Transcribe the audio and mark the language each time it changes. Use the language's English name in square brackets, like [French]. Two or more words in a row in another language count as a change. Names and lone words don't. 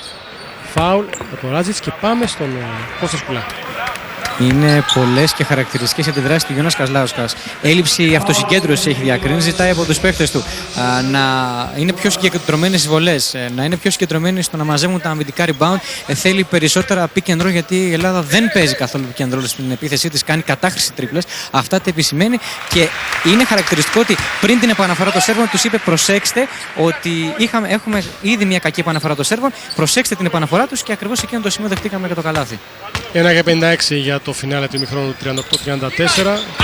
[Greek] Φάουλ από τον Ράτζιτς και πάμε στον Κώστα Σκουλά. Είναι πολλές και χαρακτηριστικές αντιδράσεις του Γιώνας Κασλάουσκας. Έλλειψη αυτοσυγκέντρωσης έχει διακρίνει, ζητάει από τους παίκτες του να είναι πιο συγκεντρωμένες στις βολές, να είναι πιο συγκεντρωμένοι στο να μαζεύουν τα αμυντικά rebound. Θέλει περισσότερα [English] pick and roll, [Greek] γιατί η Ελλάδα δεν παίζει καθόλου [English] pick and roll [Greek] στην επίθεσή της, κάνει κατάχρηση τρίπλες. Αυτά τα επισημαίνει και είναι χαρακτηριστικό ότι πριν την επαναφορά των Σέρβων τους είπε: προσέξτε ότι έχουμε ήδη μια κακή επαναφορά των Σέρβων, προσέξτε την επαναφορά τους, και ακριβώς εκείνο το σημείο δεχτήκαμε για το καλάθι. 1-56 για το φινάλε του ημιχρόνου 38-34.